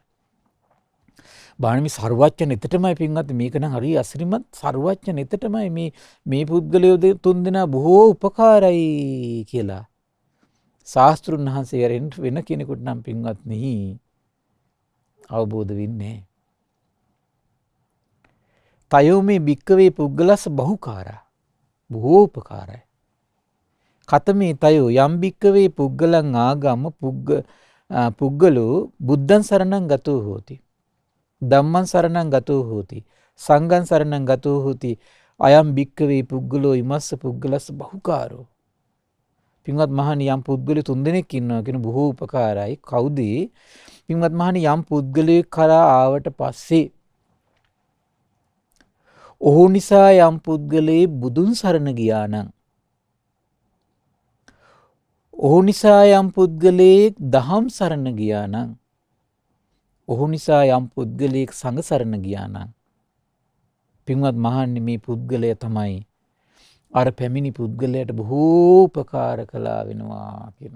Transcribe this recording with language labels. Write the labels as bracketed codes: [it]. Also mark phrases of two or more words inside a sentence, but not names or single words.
[si] බාණමි සර්වඥ නෙතටමයි පින්වත් මේක නම් හරි අසිරිමත් සර්වඥ නෙතටමයි මේ පුද්ගලයෝ තුන්දෙනා බොහෝ උපකාරයි කියලා ශාස්ත්‍රුන් වහන්සේ වෙන කෙනෙකුට නම් පින්වත් මෙහි අවබෝධ වෙන්නේ. [pi] තයෝ මේ භික්කවේ පුද්ගලස්ස බහුකාරා [si] බොහෝ උපකාරයි. [pi] කතමේ තයෝ යම් භික්කවේ පුද්ගලං ආගම පුද්ගලෝ බුද්ධං සරණං ගතෝ හෝති. ධම්මං සරණං ගතෝ හෝති. සංඝං සරණං ගතෝ හෝති. අයම් භික්කවේ පුද්ගලෝ ඉමස්ස පුද්ගලස්ස බහුකාරෝ. [si] පින්වත් මහණි යම් පුද්ගලයෝ තුන්දෙනෙක් ඉන්නවා කියන බොහෝ උපකාරයි. කවුද? පින්වත් මහණි යම් පුද්ගලයෙක් කරා ආවට පස්සේ ඔහු නිසා යම් පුද්ගලයෙ බුදුන් සරණ ගියා නම් ඔහු නිසා යම් පුද්ගලයෙක් දහම් සරණ ගියා නම් ඔහු නිසා යම් පුද්ගලයෙක් සංඝ සරණ ගියා නම් පින්වත් මහන්නේ මේ පුද්ගලයා තමයි අර පැමිණි පුද්ගලයාට බොහෝ උපකාර කළා වෙනවා කියනවා.